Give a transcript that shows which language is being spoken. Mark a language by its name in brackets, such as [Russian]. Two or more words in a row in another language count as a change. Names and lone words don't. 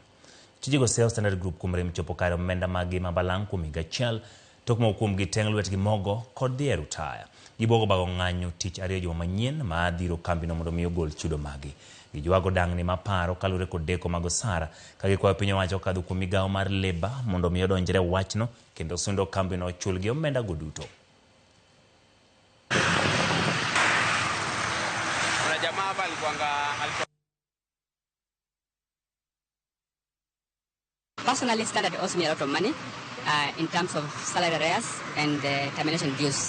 [Luo (Kenya and Tanzania)] Tijego seo Standard Group kumre mchopo kare omenda magi mabalang kuom higa achiel tok moko kuom giteng' lwetgi mogo kod dhi e rutaya. Gibogo bago ng'anyo tich ariyo juma manyien ma dhiro kambino mondo mi ogol chudo magi. Gijuago dang'ni maparo kalure kod deko mag osara ka gikwayo piny owacho kadho kuom migawo mar Labour mondo mi odonjre wachno kendo sundo kambino chul gi omenda go duto. [English] Personally, Standard owes me a lot of money in terms of salary arrears and termination dues.